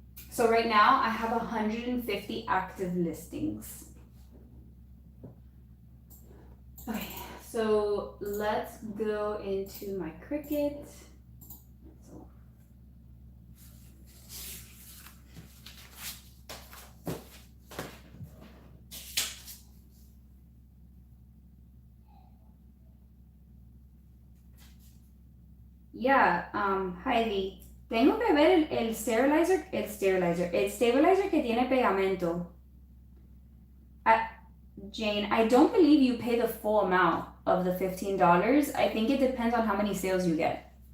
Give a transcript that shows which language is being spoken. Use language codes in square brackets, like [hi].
[en] So right now I have 150 active listings. Okay, so let's go into my Cricut. So, yeah, [es] Heidi, tengo que ver el stabilizer que tiene pegamento. [en] Jane, I don't believe you pay the full amount of the $15. I think it depends on how many sales you get.